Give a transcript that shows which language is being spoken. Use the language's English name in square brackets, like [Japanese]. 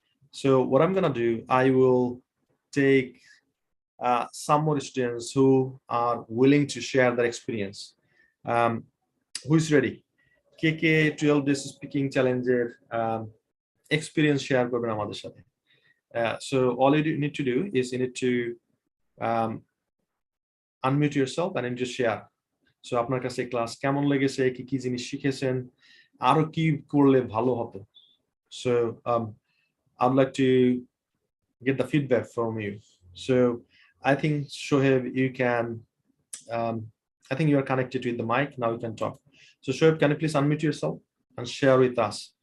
[English] So what I'm going to do, I will take some more students who are willing to share their experience. Who is ready? [Bangla] KK [English] 12 days speaking challenge experience share [Bangla] করবেন আমাদের সাথে. [English] So all you need to do is you need to unmute yourself and then just share. [Bangla] So আপনার কাছে class কেমন লেগেছে, কি কি জিনিস শিখেছেন, আরো কি করলে ভালো হতো. [English] So I'd like to get the feedback from you. So I think Shoaib, you can I think you are connected with the mic. Now you can talk. So Shoaib, can you please unmute yourself and share with us?